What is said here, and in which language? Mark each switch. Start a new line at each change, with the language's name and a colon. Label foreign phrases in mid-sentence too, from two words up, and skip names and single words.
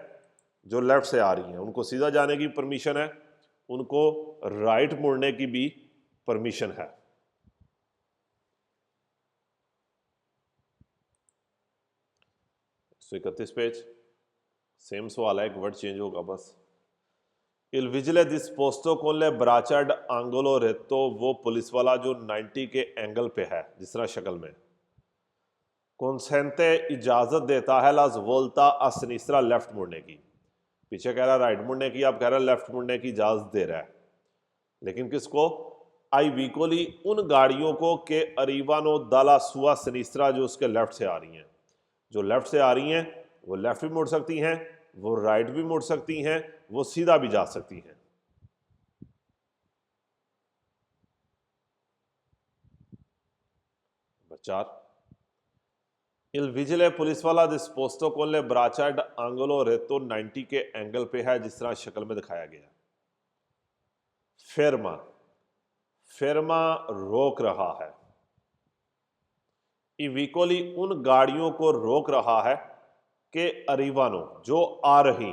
Urdu: جو لیفٹ سے آ رہی ہیں ان کو سیدھا جانے کی پرمیشن ہے، ان کو رائٹ مڑنے کی بھی پرمیشن ہے۔ 131 پیج، سیم سوال ہے، ایک
English: word change
Urdu: ہوگا بس۔
Italian: il vigile disposto con le braccia ad angolo retto،
Urdu: وہ پولیس والا جو 90 کے اینگل پہ ہے جس طرح شکل میں، کنسینتے اجازت دیتا ہے
Italian: la svolta a sinistra،
Urdu: لیفٹ مڑنے کی، پیچھے کہہ رہا ہے رائٹ مڑنے کی، اب کہہ رہا ہے لیفٹ مڑنے کی اجازت دے رہا ہے، لیکن کس کو؟
Italian: ai veicoli
Urdu: ان گاڑیوں کو کہ
Italian: arrivano dalla sua sinistra
Urdu: جو اس کے لیفٹ سے آ رہی ہیں، جو لیفٹ سے آ رہی ہیں وہ لیفٹ بھی مڑ سکتی ہیں، وہ رائٹ بھی مڑ سکتی ہیں، وہ سیدھا بھی جا سکتی ہیں۔ نمبر 4،
Italian: il vigile
Urdu: پولیس والا
Italian: disposto con le braccia ad angolo retto،
Urdu: 90 کے اینگل پہ ہے جس طرح شکل میں دکھایا گیا، فرما، فرما روک رہا ہے،
Italian: ai veicoli
Urdu: ان گاڑیوں کو روک رہا ہے کہ اریوانو جو آ رہی